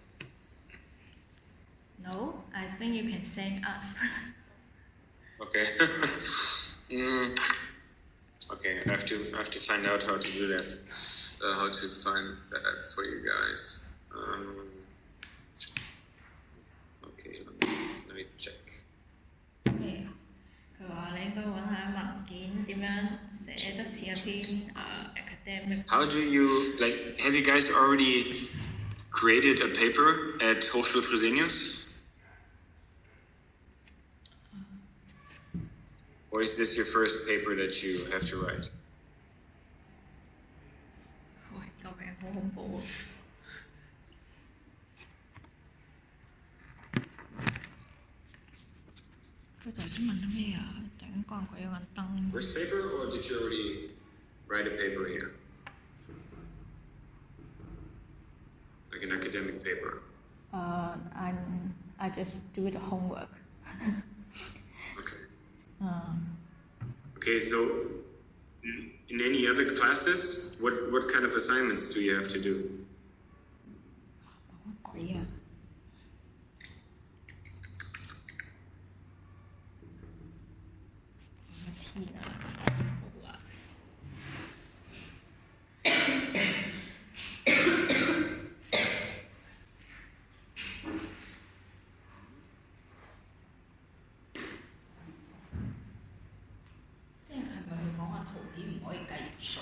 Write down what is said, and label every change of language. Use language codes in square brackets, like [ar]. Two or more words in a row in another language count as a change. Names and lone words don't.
[en] No, I think you can send us. Okay. Okay, I have to find out how to do that. How to find that for you guys. Okay, let me check. [yue] Okay. 佢話你應該揾下文件點樣寫得似一篇 academic. [en] How do you have you guys already created a paper at Hochschule Fresenius? Or is this your first paper that you have to write? [yue] 喂，救命！好恐怖啊！佢頭先問咗咩啊？突然間關鬼咗眼燈。 [en] First paper, or did you already write a paper here? Like an academic paper? I just do the homework. Okay. Okay, so in any other classes, what kind of assignments do you have to do? [yue] 乜鬼啊！天啊！好啊！即係佢係咪會講話圖片唔可以計頁數？